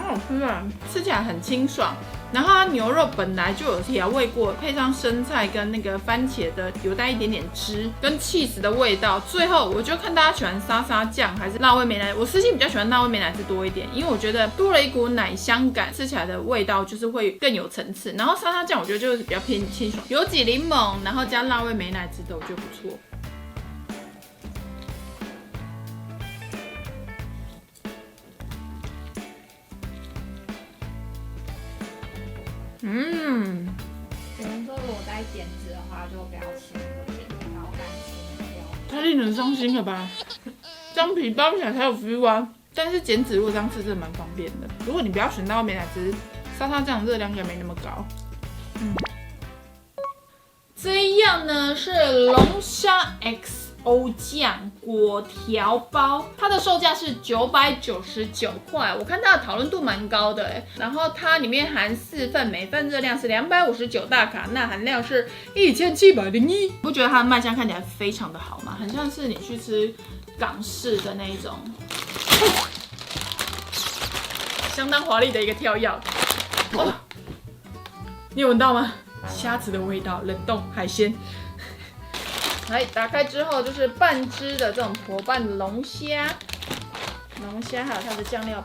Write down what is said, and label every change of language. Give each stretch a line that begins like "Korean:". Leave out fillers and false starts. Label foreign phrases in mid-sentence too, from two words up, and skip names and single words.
Chinese: 吃起來很清爽。然后它牛肉本来就有調味過，配上生菜跟那個番茄的有帶一點點汁，跟 cheese 的味道。最後我就看大家喜歡沙沙醬還是辣味美乃滋，我私心比較喜歡辣味美乃滋多一點，因為我覺得多了一股奶香感，吃起來的味道就是會更有層次。然後沙沙醬我覺得就是比較偏清爽，有幾檸檬，然後加辣味美乃滋的，我覺得不錯。有人说如果带鹼值的话，就不要吃那个高干青椒。太令人傷心了吧？這樣皮包起來才有 feel 啊！但是鹼值如果這樣吃真的蠻方便的。如果你不要選到美乃滋，沙沙醬熱量應該沒那麼高。這樣呢是龍蝦 XO 醬果條包，它的售價是999塊，我看它的討論度蠻高的哎。然後它裡面含4份，每份熱量是259大卡，鈉含量是1701。不覺得它的賣相看起來非常的好嗎？很像是你去吃港式的那一種，相當華麗的一個跳躍。哦，你有聞到嗎？蝦子的味道，冷凍海鮮。來，打開之後就是半隻的這種婆半的龍蝦，龍蝦還有它的醬料。